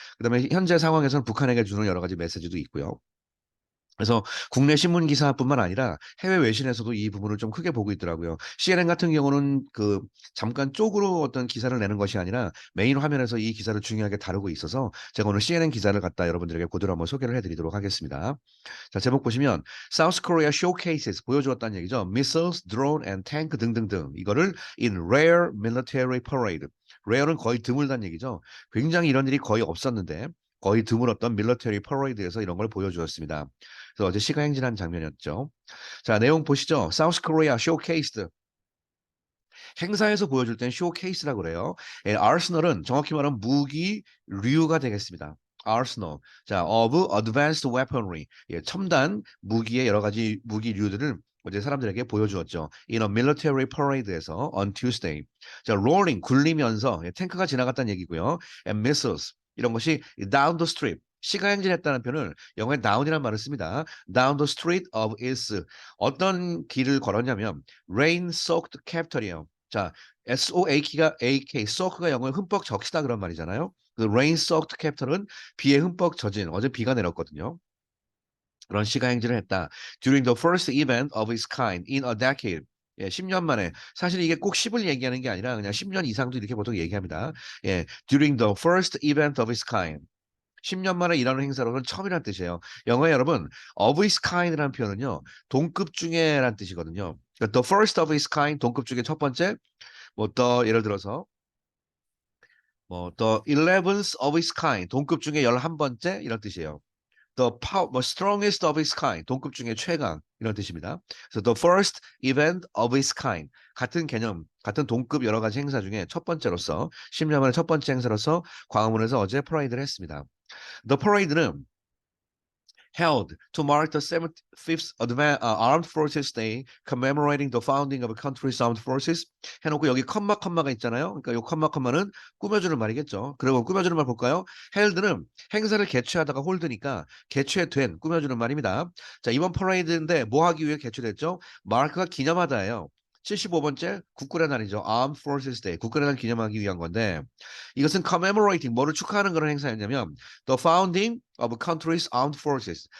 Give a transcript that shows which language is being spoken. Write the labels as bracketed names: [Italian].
[Korean] 그다음에 현재 상황에서는 북한에게 주는 여러 가지 메시지도 있고요. 그래서 국내 신문 기사뿐만 아니라 해외 외신에서도 이 부분을 좀 크게 보고 있더라고요. CNN 같은 경우는 그 잠깐 쪽으로 어떤 기사를 내는 것이 아니라 메인 화면에서 이 기사를 중요하게 다루고 있어서 제가 오늘 CNN 기사를 갖다 여러분들에게 그대로 한번 소개를 해드리도록 하겠습니다. 자, 제목 보시면 [English] South Korea showcases [Korean] 보여주었다는 얘기죠. [English] Missiles, drone and tank [Korean] 등등등. 이거를 [English] in rare military parade. [Korean] rare는 거의 드물다는 얘기죠. 굉장히 이런 일이 거의 없었는데 거의 드물었던 밀러터리 퍼레이드에서 이런 걸 보여주었습니다. 그래서 어제 시가 행진한 장면이었죠. 자, 내용 보시죠. [English] South Korea showcased. [Korean] 행사에서 보여줄 땐 쇼케이스라고 그래요. 아르스널은 정확히 말하면 무기류가 되겠습니다. [English] 아르스널. 자, of advanced weaponry. [Korean] 첨단 무기의 여러 가지 무기류들을 어제 사람들에게 보여주었죠. [English] In a military parade에서 on Tuesday. [Korean] 자, rolling 굴리면서 탱크가 지나갔다는 얘기고요. [English] And missiles [Korean] 이런 것이 [English] down the street. 시가 행진했다는 표현을 영어에 down이라는 말을 씁니다. Down the street of its [Korean] 어떤 길을 걸었냐면 [English] rain-soaked capital이에요. [Korean] 자, SOAK가 soak가 영어에 흠뻑 적시다 그런 말이잖아요. 그 rain-soaked capital은 비에 흠뻑 젖은 어제 비가 내렸거든요. 그런 시가 행진을 했다. [English] During the first event of its kind in a decade. [Korean] 10년 만에. 사실 이게 꼭 10을 얘기하는 게 아니라 그냥 10년 이상도 이렇게 보통 얘기합니다. [English] during the first event of its kind. [Korean] 10년 만에 일하는 행사로는 처음이라는 뜻이에요. 영어에 여러분, of its kind이라는 표현은요, 동급 중에라는 뜻이거든요. 그러니까 [English] the first of its kind, [Korean] 동급 중에 첫 번째, 예를 들어서, [English] the 11th of its kind, [Korean] 동급 중에 11번째, 이런 뜻이에요. [English] strongest of its kind, [Korean] 동급 중에 최강, 이런 뜻입니다. 그래서 [English] the first event of its kind, [Korean] 같은 개념, 같은 동급 여러 가지 행사 중에 첫 번째로서, 10년 만에 첫 번째 행사로서 광화문에서 어제 퍼레이드를 했습니다. [English] The parade는 held to mark the 75th Armed Forces Day commemorating the founding of a country's armed forces [Korean] 해놓고 여기 컴마가 있잖아요. 그러니까 이 컴마는 꾸며주는 말이겠죠. 그리고 꾸며주는 말 볼까요? held는 행사를 개최하다가 홀드니까 개최된 꾸며주는 말입니다. 자, 이번 퍼레이드인데 뭐 하기 위해 개최됐죠? 마크가 기념하다예요. 75번째 국군의 날이죠. Armed Forces Day. 국군의 날 기념하기 위한 건데 이것은 commemorating 뭐를 축하하는 그런 행사였냐면 [English] The founding of a country's armed forces.